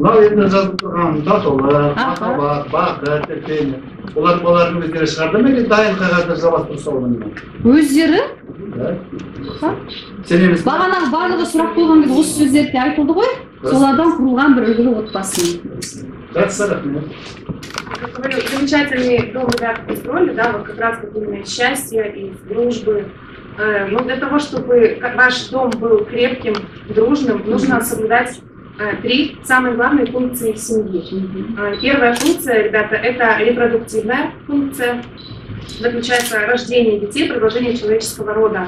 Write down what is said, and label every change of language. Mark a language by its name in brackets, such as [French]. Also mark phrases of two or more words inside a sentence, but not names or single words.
[Kazakh] газетте жазып тұрған татулық, махаббат, бақыт, терпение. Олардың өздері шығарды ма или дайын қағазда жабастырып салған ма? Өздері? Сен емес. Бағанағы барлығы сұрақ қойған кезде осы сөздерде айтылды ғой. Солардан құрылған бір үлгілі отбасы. Жақсы, рахмет. [Russian] Как говорю, замечательный дом ребята построили, да, вот как раз вот именно из счастья, из дружбы. Но для того, чтобы ваш дом был крепким, дружным, нужно соблюдать 3 самые главные функции семьи. Первая функция, ребята, это репродуктивная функция, заключается в рождении детей, продолжение человеческого рода.